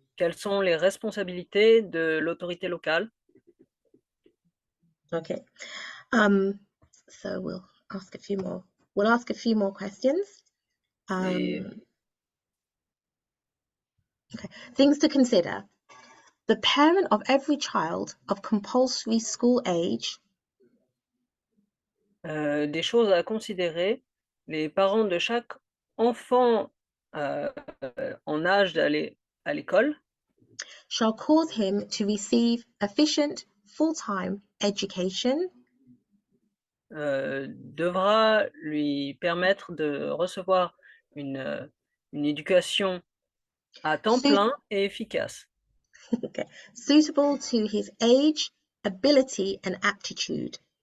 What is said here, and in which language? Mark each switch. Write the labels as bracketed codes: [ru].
[fr] Quelles sont les responsabilités de l'autorité locale? [en] Okay. So we'll ask a few more questions. Okay. Things to consider. The parent of every child of compulsory school age. [fr] Des choses à considérer. Les parents de chaque enfant en âge d'aller à l'école [en] Shall cause him to receive efficient full-time education. [fr] Devra lui permettre de recevoir une éducation à temps plein et efficace. [en] Okay. Suitable to his age, ability and aptitude.